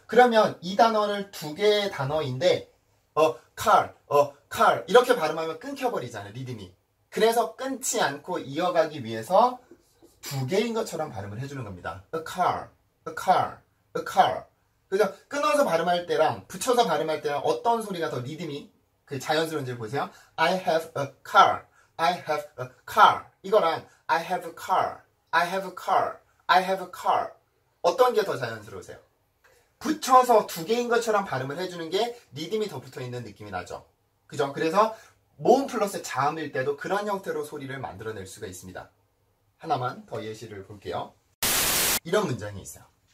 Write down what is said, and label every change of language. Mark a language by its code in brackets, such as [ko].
[ko] 그러면 이 단어를 두 개의 단어인데 car 이렇게 발음하면 끊겨버리잖아요. 리듬이. 그래서 끊지 않고 이어가기 위해서 두 개인 것처럼 발음을 해주는 겁니다. [en] a car, a car, a car. [ko] 그래서 끊어서 발음할 때랑 붙여서 발음할 때랑 어떤 소리가 더 리듬이 그 자연스러운지를 보세요. [en] I have a car, I have a car. [ko] 이거랑 [en] I have a car, I have a car, I have a car. [ko] 어떤 게 더 자연스러우세요? 붙여서 두 개인 것처럼 발음을 해주는 게 리듬이 더 붙어있는 느낌이 나죠. 그죠? 그래서 모음 플러스 자음일 때도 그런 형태로 소리를 만들어낼 수가 있습니다. 하나만 더 예시를 볼게요. 이런 문장이 있어요.